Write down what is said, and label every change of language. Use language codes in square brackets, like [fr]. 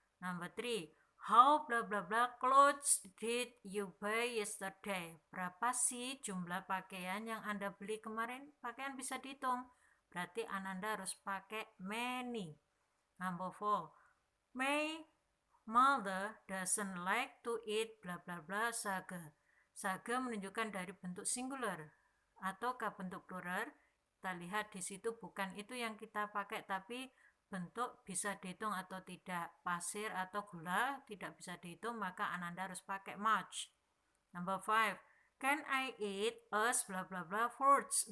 [en] Number 3, how bla bla bla clothes did you buy yesterday? [id] Berapa sih jumlah pakaian yang Anda beli kemarin? Pakaian bisa dihitung. Berarti Ananda harus pakai many. [en] Number 4, my mother doesn't like to eat bla bla bla saga. [id] Saga menunjukkan dari bentuk singular ataukah bentuk plural. Kita lihat di situ bukan itu yang kita pakai, tapi bentuk bisa dihitung atau tidak. Pasir atau gula tidak bisa dihitung, maka Ananda harus pakai much. [en] Number 5, can I eat us bla bla bla fruits?